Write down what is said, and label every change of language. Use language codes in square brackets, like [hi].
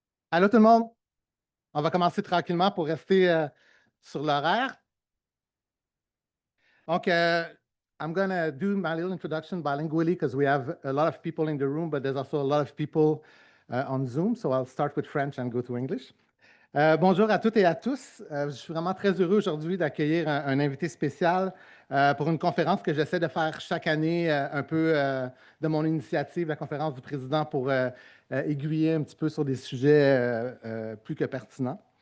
[fr] Allô tout le monde, on va commencer tranquillement pour rester sur l'horaire. [en] Donc, I'm going to do my little introduction bilingually because we have a lot of people in the room, but there's also a lot of people on Zoom. So I'll start with French and go to English. [fr] Bonjour à toutes et à tous. Je suis vraiment très heureux aujourd'hui d'accueillir un invité spécial pour une conférence que j'essaie de faire chaque année, un peu de mon initiative, la conférence du président, pour aiguiller un petit peu sur des sujets plus que pertinents.